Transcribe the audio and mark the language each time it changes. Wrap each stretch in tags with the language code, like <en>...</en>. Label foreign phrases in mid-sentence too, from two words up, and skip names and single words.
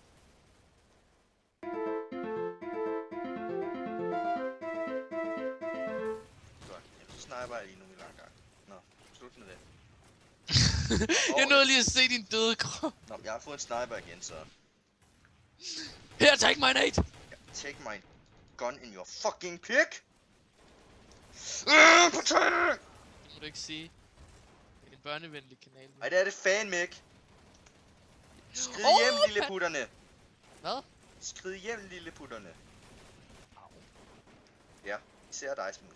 <da>Godt, jamen, så sniper jeg lige nu i lang gang. Nå, slut med det. Jeg nåede lige at se din døde krop. Nå, jeg har fået en sniper igen, så... Her,</da> <en>take my nade! Take my gun in your fucking pig!</en> <da>På tøj! Det må du ikke sige. Det er en børnevenlig kanal. Ej, det er det fandme ikke. Skrid hjem, lilleputterne. Hvad? Skrid hjem, lilleputterne. Ja, især dig, Smuse.</da>